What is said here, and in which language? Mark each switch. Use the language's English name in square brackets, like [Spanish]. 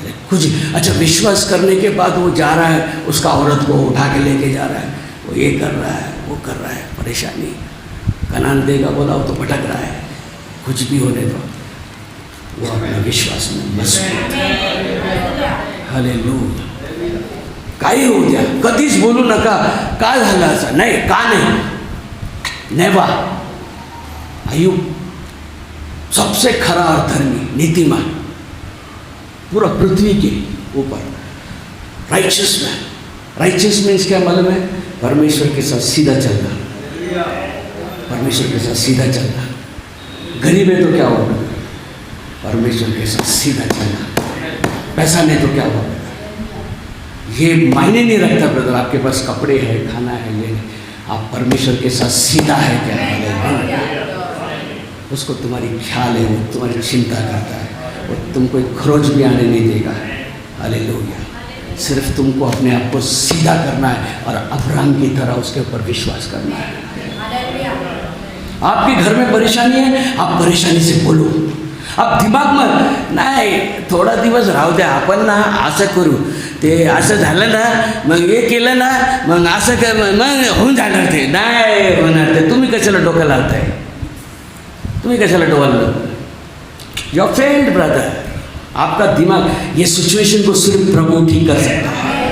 [Hindi] कुछ अच्छा, विश्वास करने के बाद वो जा रहा है, उसका औरत को उठा के लेके जा रहा है, वो ये कर रहा है, वो कर रहा है, परेशानी। कनान देगा बोला, वो तो भटक रहा है, कुछ भी होने दो, वो अपने विश्वास में मजबूत है। हालेलुया। [Marathi] काही होऊ द्या, कधीच बोलू नका का झालं असं, नाही का नाही, नेवा। [Hindi] अय्यूब सबसे खरा और धर्मी, नीतिमान, पूरा पृथ्वी के ऊपर राइचियस मैन, राइचियस मीन्स क्या मालूम है? परमेश्वर के साथ सीधा चलना, परमेश्वर के साथ सीधा चलना। गरीब है तो क्या होगा? परमेश्वर के साथ सीधा चलना। पैसा नहीं तो क्या होगा? ये मायने नहीं रखता ब्रदर, आपके पास कपड़े हैं, खाना है, ये नहीं, आप परमेश्वर के साथ सीधा है क्या? उसको तुम्हारी ख्याल है, वो तुम्हारी चिंता करता है, वो तुमको एक खरोच भी आने नहीं देगा। हालेलुया। सिर्फ तुमको अपने आप को सीधा करना है और अब्राहम की तरह उसके ऊपर विश्वास करना है। आपके घर में परेशानी है, आप परेशानी से बोलो। आप दिमाग में [Marathi] नाही थोडा दिवस राहू द्या, आपण ना असं करू, ते असं झालं ना, मग हे केलं ना, मग असं कर, मग होऊन जाणार, ते नाही होणार ते। तुम्ही कशाला डोकं लावताय? तुम्ही कशाला डोकं? [English] your friend brother, [Hindi] आपका दिमाग, ये सिचुएशन को सिर्फ प्रभु ठीक कर सकता है।